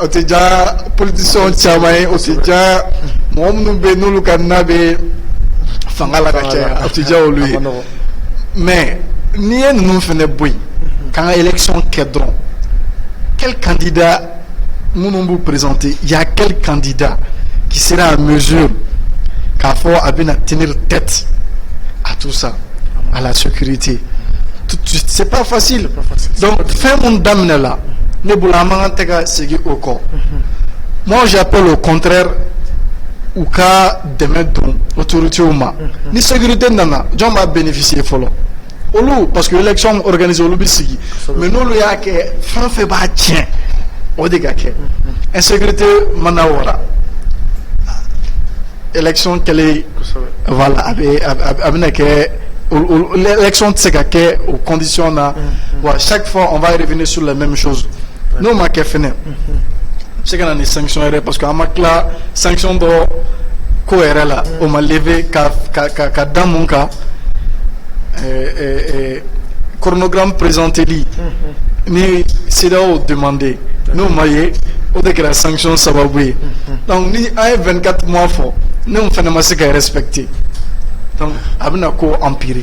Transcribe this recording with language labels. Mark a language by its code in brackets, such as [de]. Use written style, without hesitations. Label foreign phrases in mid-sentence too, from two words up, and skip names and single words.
[bm] tɛ diya politiciens caman ye o tɛ diya mɔgɔ minnu bɛ yen n'olu ka na bɛ fanga la ka caya o tɛ diya olu ye mais n'i ye ninnu fana bɔ yen k'an ka élection kɛ dɔrɔn [fr] quel candidat [bm] minnu b'u présenter [fr] il y a quel candidat qui sera en mesure [bm] k'a fɔ a bɛna [fr] tenir tête à tout ça à la sécurité tout de suite c'est pas facile donc [bm] fɛn mun daminɛ la ne bolo an man kan tɛ ka segin o kɔ [fr] moi j'appelle au contraire [bm] u ka dɛmɛ don autorités ma ni sécurité nana jɔn b'a bénéficier fɔlɔ olu [fr] parce que élection organisée [bm] olu bɛ sigi mais n'olu y'a kɛ fɛn fɛn b'a tiɲɛ o de ka kɛ insécurité mana wara élection kɛlen voilà a bɛna kɛ l'élection tɛ se ka kɛ [fr] aux conditions [bm] na wa [fr] chaque fois on va revenir sur la même chose [bm] n'o ma kɛ fɛnɛ se ka na ni sanction yɛrɛ [fr] parce que [bm] an ma tila sanction dɔ ko yɛrɛ la o ma lever ka da mun kan chronogramme présenteli ni CEDEAO demandé n'o ma ye o de kɛra sanction sababu ye donc ni an ye 24 mois fɔ ne mun fana ma se ka respecter donc a bɛna ko empirer